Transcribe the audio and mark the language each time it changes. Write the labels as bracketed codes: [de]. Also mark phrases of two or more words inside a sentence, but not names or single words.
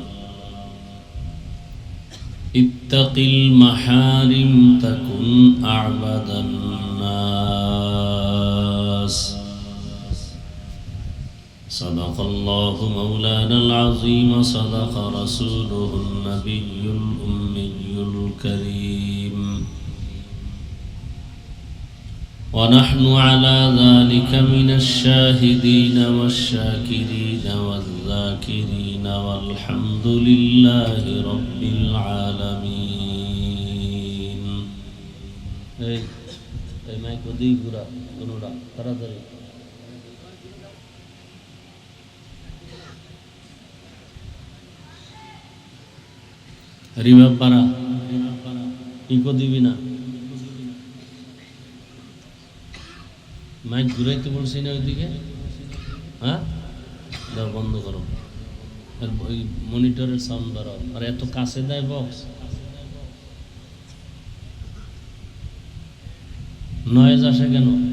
[ar] اتق المحارم تكن أعبد الناس صدق الله مولانا العظيم صدق رسوله النبي الأمي الكريم ونحن على ذلك من الشاهدين والشاكرين والذاكرين والحمد لله رب العالمين. Hey, mai kodi gura, gunura, taradari. [bn] রিভাব পারা ইকো দিবি না, মাইক ঘুরাইতে বলছি না ওইদিকে, হ্যাঁ দাও বন্ধ করো, ওই মনিটরের সাউন্ড বাড়াও, আর এত কাছে দেয় বক্স, নয়েজ আসে কেন?